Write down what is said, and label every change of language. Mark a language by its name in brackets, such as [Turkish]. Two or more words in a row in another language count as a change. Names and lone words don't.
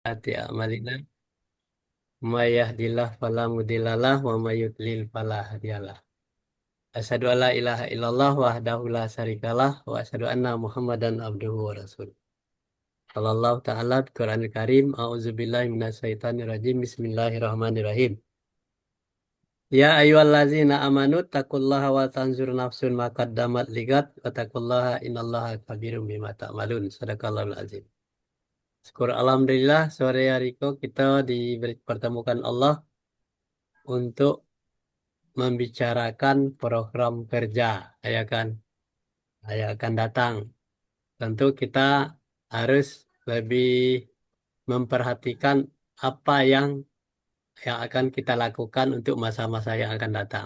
[Arabic] أتي أعمالنا من يهد الله فلا مضل له ومن يضلل فلا هادي له. أشهد أن لا إله إلا الله وحده لا شريك له وأشهد أن محمدا عبده ورسوله. الله تعالى di القرآن الكريم, أعوذ بالله من الشيطان الرجيم. بسم الله الرحمن الرحيم. يا أيها الذين آمنوا تقوا الله وتنظر نفس ما قدمت لغد وتقوا الله إن الله خبير بما تعملون. صدق الله العظيم. [Indonesian] Syukur alhamdulillah sore hari ini kita dipertemukan Allah untuk membicarakan program kerja, ya kan, yang akan datang. Tentu kita harus lebih memperhatikan apa yang akan kita lakukan untuk masa-masa yang akan datang.